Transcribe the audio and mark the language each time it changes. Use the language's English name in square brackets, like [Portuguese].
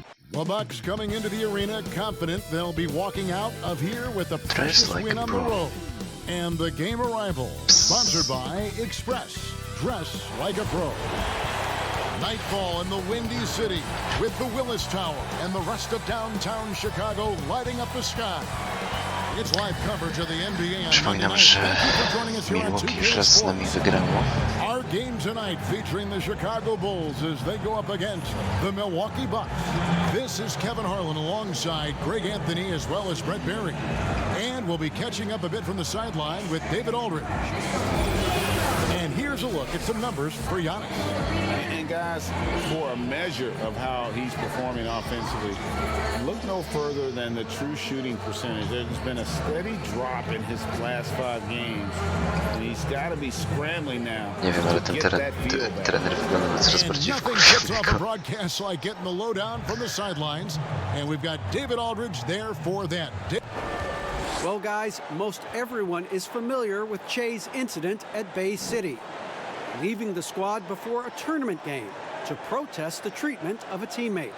[English] The Bucks coming into the arena confident they'll be walking out of here with a precious win on the road. And the game arrival, sponsored by Express. Dress like a pro. Nightfall in the Windy City with the Willis Tower and the rest of downtown Chicago lighting up the sky. It's live coverage of the NBA. [Polish] Przypominam, że Milwaukee już raz z nami wygrało. [English] game tonight featuring the Chicago Bulls as they go up against the Milwaukee Bucks. This is Kevin Harlan alongside Greg Anthony as well as Brett Berry. And we'll be catching up a bit from the sideline with David Aldridge. And here's a look at some numbers for Giannis. And guys, for a measure of how he's performing offensively, look no further than the true shooting percentage. There's been a steady drop in his last 5 games, and he's got to be scrambling now. [Polish] Nie wiem, ale ten trener wygląda na coraz bardziej wkurwiającego. [English] Broadcast like getting the lowdown from the sidelines, and we've got David Aldridge there for that. Well, guys, most everyone is familiar with Che's incident at Bay City, leaving the squad before a tournament game to protest the treatment of a teammate.